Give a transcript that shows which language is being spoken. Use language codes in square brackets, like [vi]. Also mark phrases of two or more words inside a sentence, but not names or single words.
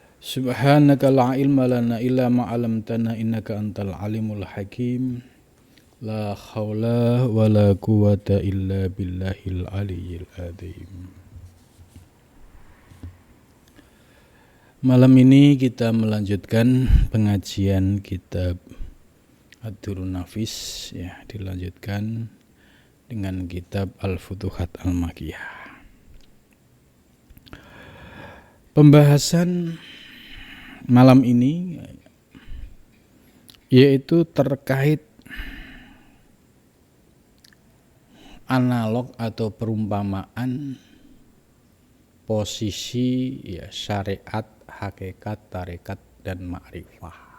[ar] سبحانك لا علم لنا إلا ما علمتنا إنك أنت العليم الحكيم. لا حول ولا قوة إلا بالله العلي العظيم. [id] Malam ini kita melanjutkan pengajian kitab Ad-Durrun Nafis, ya, dilanjutkan dengan kitab Al-Futuhat Al-Makkiyah. Pembahasan malam ini yaitu terkait analog atau perumpamaan posisi, ya, syariat, hakikat, tarekat, dan ma'rifah.